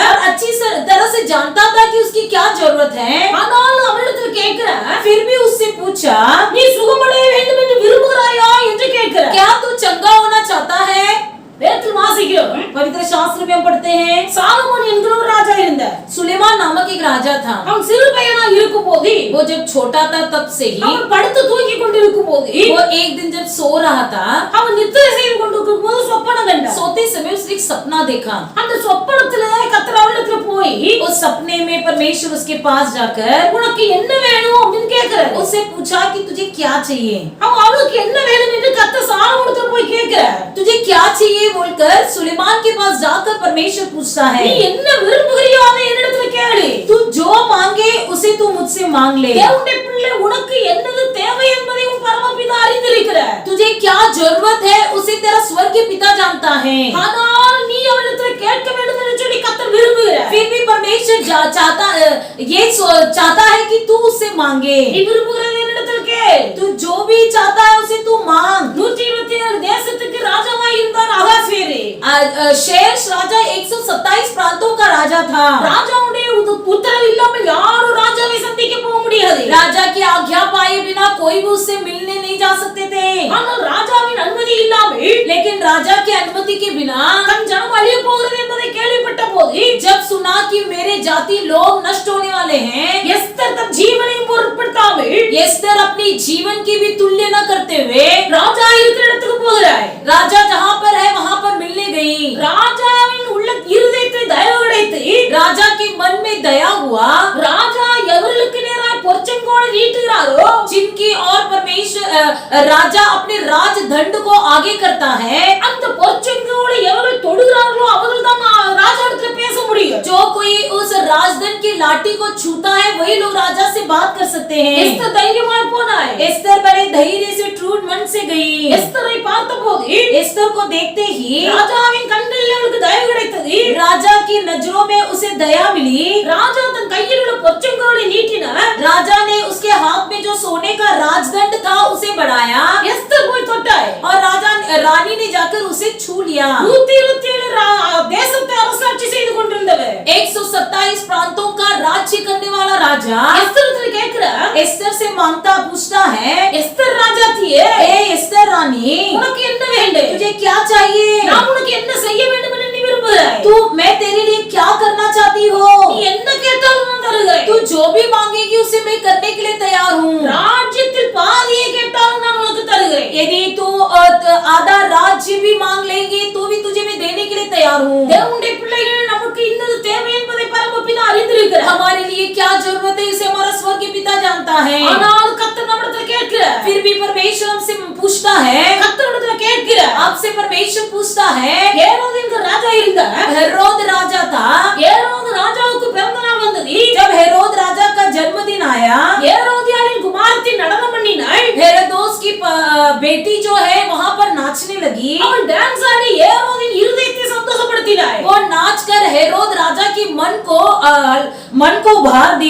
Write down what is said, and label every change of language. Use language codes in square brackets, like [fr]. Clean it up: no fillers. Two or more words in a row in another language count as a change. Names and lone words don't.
[hi] और अच्छी तरह से जानता था कि उसकी क्या जरूरत है. [ta] ஆனால் அவரிடத்தில் கேட்கிறார். [hi] फिर भी उससे पूछा [ta] நீ சுகமடைய வேண்டும் என்று விரும்புகிறாயா என்று கேட்கிறார். [hi] क्या तू चंगा होना चाहता है. [ta] வேதத்தில் வாசிக்கிறோம். [hi] पवित्र शास्त्र में हम पढ़ते हैं [ta] சாலமோன் என்கிற ஒரு ராஜா இருந்தார். [hi] सुलेमान नामक एक राजा था. [ta] அவன் சிறு பையனா இருக்கும்போது [hi] वो जब छोटा था तब से ही [ta] அவன் படுத்து தூங்கி கொண்டிருக்கும்போது [hi] वो एक दिन जब सो रहा था, [ta] அவன் நித்திரை செய்து கொண்டிருக்கும்போது சொப்பனம் கண்டான். [hi] सोते समय उसने एक सपना देखा. [ta] அந்த சொப்பனத்திலே கர்த்தர் அவனிடத்தில் போய் [hi] उस सपने में परमेश्वर उसके पास जाकर [ta] உனக்கு என்ன வேணும் அப்படின்னு கேட்கிறார். [hi] उससे पूछा कि तुझे क्या चाहिए. [ta] அவனுக்கு என்ன வேணும் என்று கர்த்தர் சாலமோனிடத்தில் போய் கேட்கிறார். [hi] तुझे क्या चाहिए बोलकर सुलेमान के पास जाकर परमेश्वर पूछता है. [ta] நீ என்ன விரும்புகிறியோ அதை என்னிடத்தில் கேளு. [hi] तू जो मांगे उसे तू मुझसे मांग ले. [ta] தேவனுடைய பிள்ளை உனக்கு என்னது தேவை என்பதை உன் பரமபிதா அறிந்திருக்கிறார். [hi] तुझे क्या जरूरत है उसे तेरा स्वर्गीय पिता जानता है. [ta] ஆனால் நீ அவனிடத்தில் கேட்க வேண்டும் என்று சொல்லி கர்த்தர் விரும்புகிறார். [hi] फिर भी परमेश्वर चाहता है कि तू उससे मांगे. [ta] நீ விரும்புகிறது என்னிடத்தில் கேள். [hi] तू जो भी चाहता है उसे तू मांग. [ta] 127 தேசத்துக்கு ராஜாவாய் இருந்தான் அகாஸ்வேரு. [hi] शेष राजा 127 प्रांतों का राजा था. [ta] ராஜாவுடைய உத்தரவு இல்லாமல் யாரும் ராஜாவை சந்திக்க போக முடியாது. [hi] राजा की आज्ञा पाए बिना कोई भी उससे मिलने नहीं जा सकते थे. [ta] ஆனால் ராஜாவின் அனுமதி இல்லாமல் [hi] लेकिन राजा की अनुमति के बिना [ta] தன் ஜனம் அழிய போகிறது என்பதை கேள்விப்பட்ட போது [hi] जब सुना कि मेरे जाति लोग नष्ट होने वाले हैं, [ta] எஸ்தர் தன் ஜீவனையும் பொருட்படுத்தாமல் [hi] एस्तर अपनी जीवन की भी तुल्य न करते हुए [ta] ராஜா இருக்கிற இடத்துக்கு போகிறாய். [hi] राजा जहाँ पर है वहाँ पर मिलने गई. [ta] ராஜாவின் உள்ள இருதயத்தை தயவு கிடைத்து [hi] राजा के मन में दया हुआ. [ta] ராஜா எவர்களுக்கு நேராய் பொற்செங்கோலை நீட்டுகிறாரோ [hi] जिनकी और परमेश्वर राजा अपने राज दंड को आगे करता है, [ta] அந்த பொற்செங்கோலை எவர்கள் தொடுகிறார்களோ அவர்கள் தான் ராஜாவிடத்தில் பேச முடியும். [hi] जो कोई उस राजदंड की लाठी को छूता है वही लोग राजा से बात कर सकते हैं. [ta] எஸ்தர் தைரியமாய் போனாய். [hi] एस्तर बड़े धैर्य से ट्रूड मन से गई. [ta] எஸ்தரை பார்த்தபோது [hi] एस्तर को देखते ही [ta] ராஜாவின் கண்களில் அவளுக்கு தயவு கிடைத்தது. [hi] राजा की नजरों में उसे दया मिली. [ta] ராஜா தன் கையில் உள்ள பொற்செங்கோலை நீட்டினார். [hi] राजा ने उसके हाथ में जो सोने का राजदंड था उसे बढ़ाया [ta] எஸ்தர் போய் தொட்டாய். [hi] और रानी ने जाकर उसे छू लिया. [ta] 127 தேசத்தை அரசாட்சி செய்து கொண்டிருந்தவர் [hi] 127 प्रांतों का राज्य करने वाला राजा [ta] எஸ்தரிடத்தில் கேட்கிறார். [hi] एस्तर से मांगता पूछता है, [ta] எஸ்தர் ராஜாத்தியே, [hi] ए एस्तर रानी, [ta] உனக்கு என்ன வேண்டும்? [hi] तुझे क्या चाहिए? [ta] நான் உனக்கு என்ன செய்ய வேண்டும் என்று நீ விரும்புகிறாய்? [hi] तू मैं तेरे लिए क्या करना चाहती हो? [ta] நீ என்ன கேட்டாலும் நான் தருகிறேன். [hi] तू जो भी मांगेगी उसे मैं करने के लिए तैयार हूँ। [ta] ராஜ்யத்தில் பாதியை கேட்டாலும் நான் உனக்கு தருகிறேன். [hi] यदि तू आधा राज्य भी मांग लेगी तो भी तुझे मैं देने के लिए तैयार हूँ। [ta] தேவனுடைய பிள்ளைகள் நமக்கு இன்னது தேவை என்பதை பரமபிதா அறிந்திருக்கிறார். [hi] हमारे लिए क्या जरूरत है उसे हमारा स्वर्गीय पिता जानता है। [ta] ஆனால் கர்த்தர் நம்மிடத்தில் கேட்கிறார். [hi] फिर भी परमेश्वर हमसे पूछता है, [ta] கர்த்தரிடத்தில் கேட்கிறார். [hi] आपसे परमेश्वर पूछता है, [ta] ஏரோது என்கிற ராஜா இருந்தார். [hi] हेरोद राजा था, [ta] ஏரோது ராஜாவுக்கு பிறந்த நாள் வந்தது. [hi] जब हेरोद राजा का जन्मदिन आया, [ta] ஏரோதியாளின் குமாரத்தி நடனம் பண்ணினாள். [hi] हेरोदोस की बेटी जो है वहां पर नाचने लगी। [ta] அவள் டான்ஸ் ஆடி ஏரோதின் இருதயத்தை சந்தோஷப்படுத்தினாள். [hi] वो नाच कर हेरोद राजा की मन को उभार दी।